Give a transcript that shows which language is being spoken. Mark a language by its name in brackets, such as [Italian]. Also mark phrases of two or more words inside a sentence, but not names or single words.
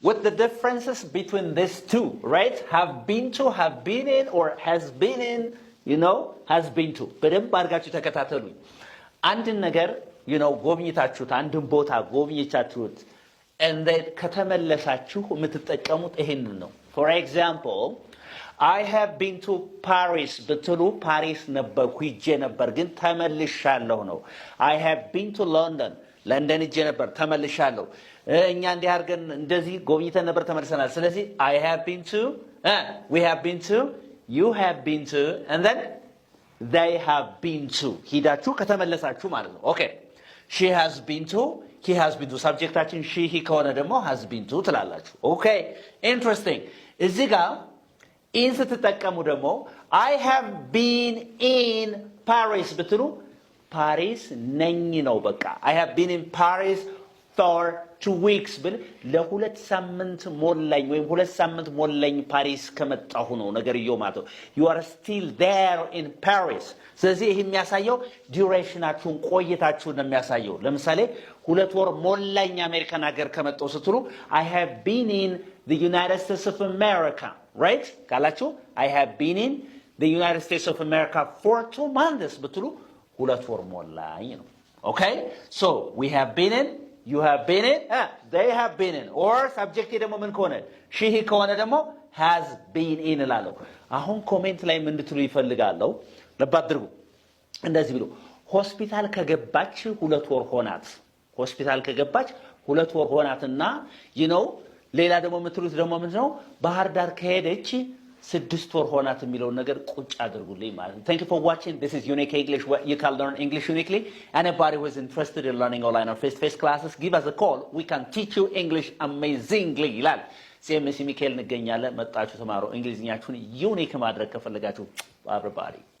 [English] With the differences between these two, right? Have been to, have been in, or has been in, has been to. [Amharic] በደንብ አድርጋችሁ ተከታተሉኝ። አንድን ነገር, ጎብኝታችሁት, አንድን ቦታ ጎብኝታችሁት, [English] and then [Amharic] ከተመለሳችሁ የምትጠቀሙት ይሄንን ነው. [English] For example, I have been to Paris [Amharic] ብትሉ ፓሪስ ነበርኩ ሂጄ ነበር ግን ተመልሻለሁ ነው. [English] I have been to London [Amharic] ለንደን ሂጄ ነበር ተመልሻለሁ. እኛ እንዲህ አድርገን እንደዚህ ጎብኝተን ነበር ተመልሰናል. [English] ስለዚህ I have been to, we have been to, you have been to, and then they have been to. [Amharic] ሂዳችሁ ከተመለሳችሁ ማለት ነው. [English] Okay. She has been to, he has been to. [Amharic] ሰብጀክታችን [English] she he [Amharic] ከሆነ ደግሞ [English] has been to [Amharic] ትላላችሁ. Okay. [English] Interesting. [Amharic] እዚህ ጋር in ስትጠቀሙ ደግሞ [English] I have been in Paris [Amharic] ብትሉ ፓሪስ ነኝ ነው በቃ. [English] I have been in Paris for 2 weeks [Amharic] ብል ለሁለት ሳምንት ሞላኝ ወይም ሁለት ሳምንት ሞላኝ ፓሪስ ከመጣሁ ነው ነገርየው ማለት ነው. [English] You are still there in Paris. [Amharic] ስለዚህ ይሄ የሚያሳየው ዱሬሽናችሁን ቆይታችሁን ነው የሚያሳየው. ለምሳሌ 2 ወር ሞላኝ አሜሪካን ሀገር ከመጣሁ ስትሉ [English] I have been in the United States of America, right? ካላችሁ I have been in the United States of America for 2 months [Amharic] ብትሉ 2 ወር ሞላኝ ነው. [English] Okay? So we have been in, you have been in, they have been in, or subject [Amharic] ደግሞ ምን ከሆነ [English] she he [Amharic] ከሆነ ደግሞ [English] has been in እላለሁ. [Amharic] አሁን ኮሜንት ላይ ምን እንድትሉ ይፈልጋለሁ ለባድርጉ እንደዚህ ብሎ ሆስፒታል ከገባች 2 ወር ሆናት. ሆስፒታል ከገባች 2 ወር ሆናትና ሌላ ደግሞ የምትሉት ደግሞ ምንድነው ባህር ዳር ከሄደች 6 ወር ሆናት የሚለው ነገር ቁጭ አድርጉልኝ ማለት ነው. [English] Thank you for watching. This is Unique English, where you can learn English uniquely. Anybody who is interested in learning online or face-to-face classes, give us a call. We can teach you English amazingly. [Amharic] ይላል CMC ሚካኤል እንገኛለን. መጣችሁ ተማሩ እንግሊዝኛችሁን ዩኒክ ማድረግ ከፈለጋችሁ everybody